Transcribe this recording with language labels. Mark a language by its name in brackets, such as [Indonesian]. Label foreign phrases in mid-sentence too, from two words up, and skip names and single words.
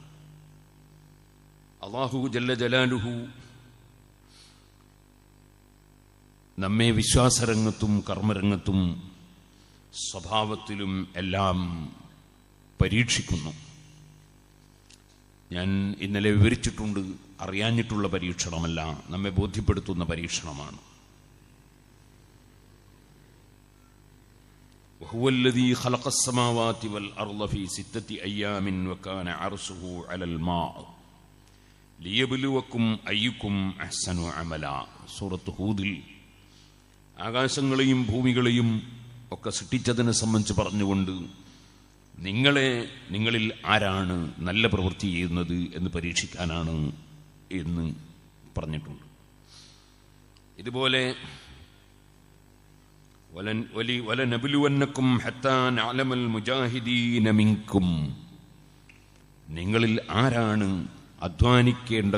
[Malayalam] അല്ലാഹു [Arabic] جل جلاله [Malayalam] നമ്മെ വിശ്വാസരംഗത്തും കർമ്മരംഗത്തും സ്വഭാവത്തിലും എല്ലാം പരീക്ഷിക്കുന്നു. ഞാൻ ഇന്നലെ വിവരിച്ചിട്ടുണ്ട്, അറിയാഞ്ഞിട്ടുള്ള പരീക്ഷണമല്ല, നമ്മെ ബോധ്യപ്പെടുത്തുന്ന പരീക്ഷണമാണ്. [Arabic] وهو الذي خلق السماوات والأرض في 6 أيام وكان عرشه على الماء ليبلوكم أيكم أحسن عملا. [Malayalam] സൂറത്ത് ഹൂദിൽ ആകാശങ്ങളെയും ഭൂമികളെയും ഒക്കെ സൃഷ്ടിച്ചതിനെ സംബന്ധിച്ച് പറഞ്ഞുകൊണ്ട് നിങ്ങളിൽ ആരാണ് നല്ല പ്രവൃത്തി ചെയ്യുന്നത് എന്ന് പരീക്ഷിക്കാനാണ് എന്ന് പറഞ്ഞിട്ടുണ്ട്. ഇതുപോലെ [Arabic] ولنبلونكم حتى نعلم المجاهدين منكم, [Malayalam] നിങ്ങളിൽ ആരാണ് അധ്വാനിക്കേണ്ട